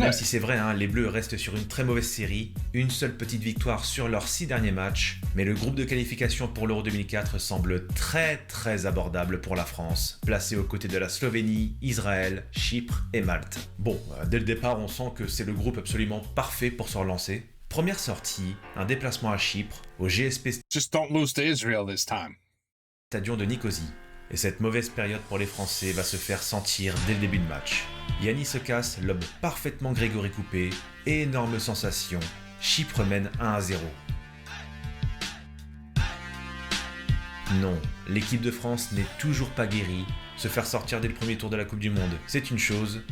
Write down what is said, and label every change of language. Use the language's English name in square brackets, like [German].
[French] Même si c'est vrai, les Bleus restent sur une très mauvaise série, une seule petite victoire sur leurs 6 derniers matchs, mais le groupe de qualification pour l'Euro 2004 semble très abordable pour la France, placée aux côtés de la Slovénie, Israël, Chypre et Malte. Bon, dès le départ, on sent que c'est le groupe absolument parfait pour se relancer. Première sortie, un déplacement à Chypre, au GSP [English] Just don't lose to Israel this time. [French] Stadion de Nicosie. Et cette mauvaise période pour les Français va se faire sentir dès le début de match. Yannis se casse, lobe parfaitement Grégory Coupé, et énorme sensation, Chypre mène 1-0. Non, l'équipe de France n'est toujours pas guérie. Se faire sortir dès le premier tour de la Coupe du Monde, c'est une chose.